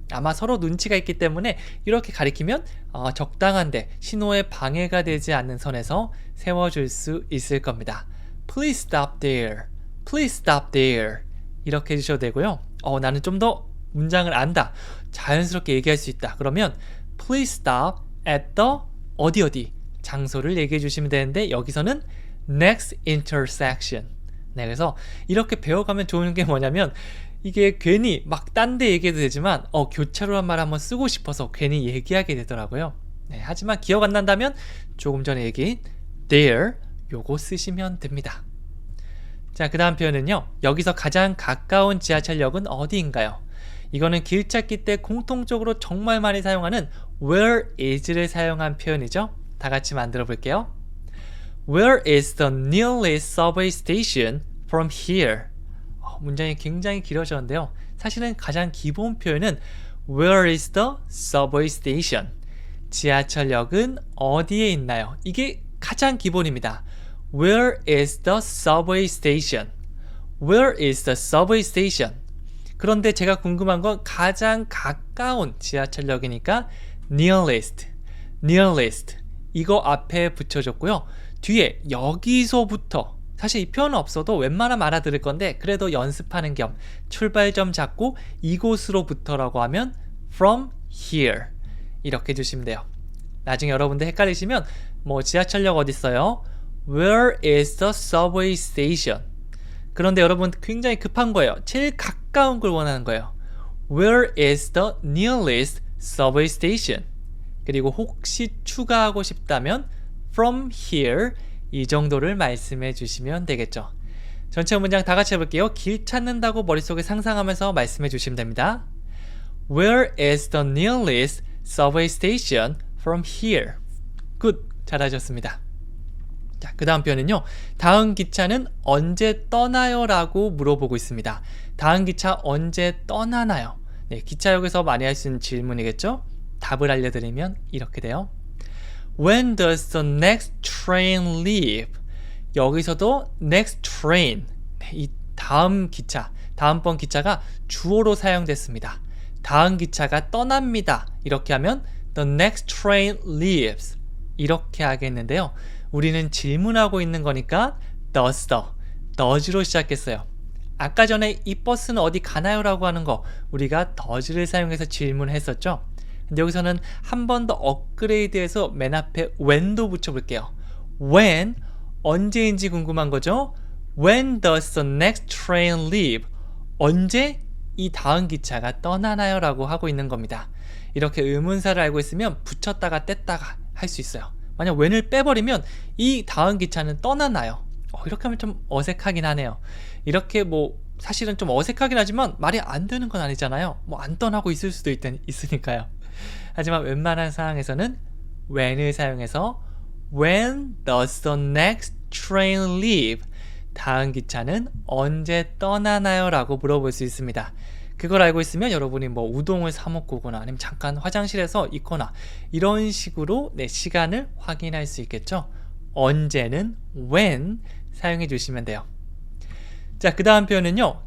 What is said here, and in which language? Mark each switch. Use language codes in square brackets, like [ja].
[ko] 아마 서로 눈치가 있기 때문에 이렇게 가리키면 적당한데 신호에 방해가 되지 않는 선에서 세워줄 수 있을 겁니다. [en] Please stop there, please stop there [ko] 이렇게 해주셔도 되고요. 나는 좀 더 문장을 안다, 자연스럽게 얘기할 수 있다 그러면 [en] Please stop at the [ko] 어디 장소를 얘기해 주시면 되는데 여기서는 [en] next intersection. [ko] 그래서 이렇게 배워가면 좋은 게 뭐냐면 이게 괜히 막 딴 데 얘기해도 되지만 교차로란 말 한번 쓰고 싶어서 괜히 얘기하게 되더라고요. 하지만 기억 안 난다면 조금 전에 얘기한 there, 요거 쓰시면 됩니다. 자, 그 다음 표현은요. 여기서 가장 가까운 지하철역은 어디인가요? 이거는 길 찾기 때 공통적으로 정말 많이 사용하는 where is를 사용한 표현이죠. 다 같이 만들어 볼게요. [en] Where is the nearest subway station from here? [ko] 문장이 굉장히 길어졌는데요. 사실은 가장 기본 표현은 [en] Where is the subway station? [ko] 지하철역은 어디에 있나요? 이게 가장 기본입니다. [en] Where is the subway station? Where is the subway station? [ko] 그런데 제가 궁금한 건 가장 가까운 지하철역이니까 nearest, nearest 이거 앞에 붙여줬고요. 뒤에 여기서부터 사실 이 표현은 없어도 웬만하면 알아들을 건데 그래도 연습하는 겸 출발점 잡고 이곳으로부터라고 하면 [en] from here [ko] 이렇게 해주시면 돼요. 나중에 여러분들 헷갈리시면 뭐 지하철역 어디 있어요? [en] Where is the subway station? [ko] 그런데 여러분 굉장히 급한 거예요. 제일 가까운 걸 원하는 거예요. [en] Where is the nearest subway station? [ko] 그리고 혹시 추가하고 싶다면 [en] from here [ko] 이 정도를 말씀해 주시면 되겠죠. 전체 문장 다 같이 해볼게요. 길 찾는다고 머릿속에 상상하면서 말씀해 주시면 됩니다. [en] Where is the nearest subway station from here? [ko] 굿! 잘하셨습니다. 자, 그 다음 표현은요. 다음 기차는 언제 떠나요? 라고 물어보고 있습니다. 다음 기차 언제 떠나나요? 네, 기차역에서 많이 할 수 있는 질문이겠죠? 답을 알려드리면 이렇게 돼요. [en] When does the next train leave? [ko] 여기서도 next train, 이 다음 기차, 다음번 기차가 주어로 사용됐습니다. 다음 기차가 떠납니다. 이렇게 하면 [en] the next train leaves [ko] 이렇게 하겠는데요. 우리는 질문하고 있는 거니까 does로 시작했어요. 아까 전에 이 버스는 어디 가나요? 라고 하는 거 우리가 does를 사용해서 질문했었죠. 근데 여기서는 한 번 더 업그레이드해서 맨 앞에 when도 붙여볼게요. when, 언제인지 궁금한 거죠? [en] When does the next train leave? [ko] 언제 이 다음 기차가 떠나나요? 라고 하고 있는 겁니다. 이렇게 의문사를 알고 있으면 붙였다가 뗐다가 할 수 있어요. 만약 when을 빼버리면 이 다음 기차는 떠나나요? 이렇게 하면 좀 어색하긴 하네요. 이렇게 뭐 사실은 좀 어색하긴 하지만 말이 안 되는 건 아니잖아요. 뭐 안 떠나고 있을 수도 있으니까요. 하지만 웬만한 상황에서는 when을 사용해서 [en] When does the next train leave? [ko] 다음 기차는 언제 떠나나요? 라고 물어볼 수 있습니다. 그걸 알고 있으면 여러분이 뭐 우동을 사 먹고 오거나 아니면 잠깐 화장실에서 있거나 이런 식으로 내 시간을 확인할 수 있겠죠. 언제는 when 사용해 주시면 돼요. 자, 그 다음 표현은요.